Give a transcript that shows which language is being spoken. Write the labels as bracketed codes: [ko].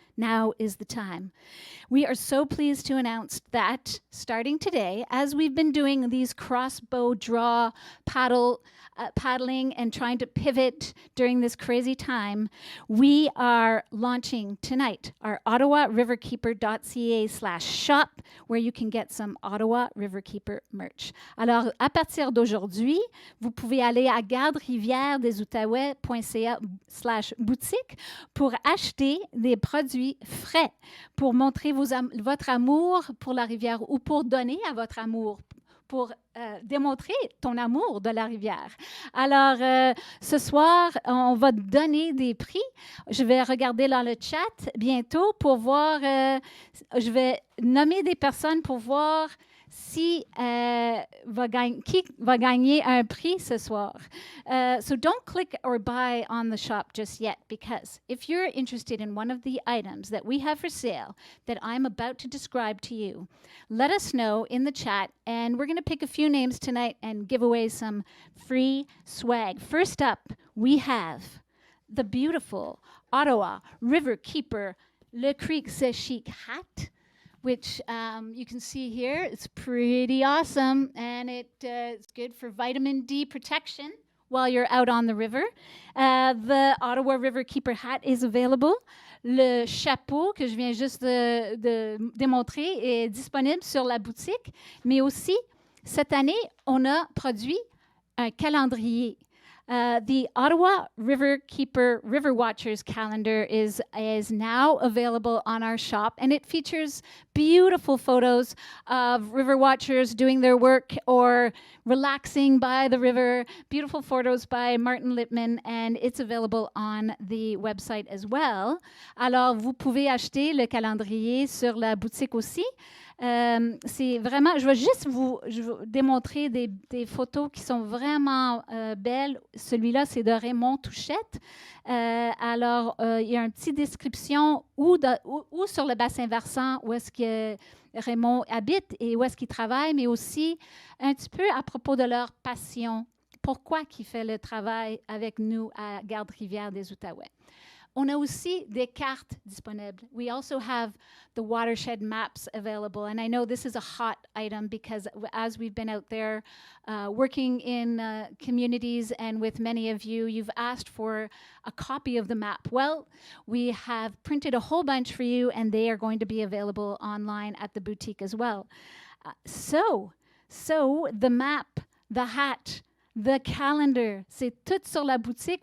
[en] Now is the time. We are so pleased to announce that starting today, as we've been doing these crossbow draw paddling and trying to pivot during this crazy time, we are launching tonight our ottawariverkeeper.ca/shop, where you can get some Ottawa Riverkeeper merch. [fr] Alors, à partir d'aujourd'hui, vous pouvez aller à Garde-rivière des Outaouais.ca/boutique pour acheter des produits frais, pour montrer votre amour pour la rivière ou pour donner à votre amour, pour démontrer ton amour de la rivière. Alors, ce soir, on va donner des prix. Je vais regarder dans le chat bientôt pour voir, je vais nommer des personnes pour voir qui va gagner un prix ce soir. [en] So don't click or buy on the shop just yet, because if you're interested in one of the items that we have for sale that I'm about to describe to you, let us know in the chat, and we're going to pick a few names tonight and give away some free swag. First up, we have the beautiful Ottawa Riverkeeper Le Creek Chic hat, which you can see here. It's pretty awesome, and it's good for vitamin D protection while you're out on the river. The Ottawa Riverkeeper hat is available. [fr] Le chapeau que je viens juste de démontrer est disponible sur la boutique, mais aussi, cette année, on a produit un calendrier. [en] The Ottawa Riverkeeper River Watchers calendar is now available on our shop, and it features beautiful photos of river watchers doing their work or relaxing by the river, beautiful photos by Martin Lippman, and it's available on the website as well. [fr] Alors, vous pouvez acheter le calendrier sur la boutique aussi. C'est vraiment, je vais juste vous démontrer des photos qui sont vraiment belles. Celui-là, c'est de Raymond Touchette. Alors, il y a une petite description où sur le bassin versant où est-ce que Raymond habite et où est-ce qu'il travaille, mais aussi un petit peu à propos de leur passion pourquoi il fait le travail avec nous à Garde-rivière des Outaouais. On a aussi des cartes disponibles. [en] We also have the watershed maps available. And I know this is a hot item because as we've been out there working in communities and with many of you, you've asked for a copy of the map. Well, we have printed a whole bunch for you and they are going to be available online at the boutique as well. So the map, the hat, the calendar, [fr] c'est tout sur la boutique.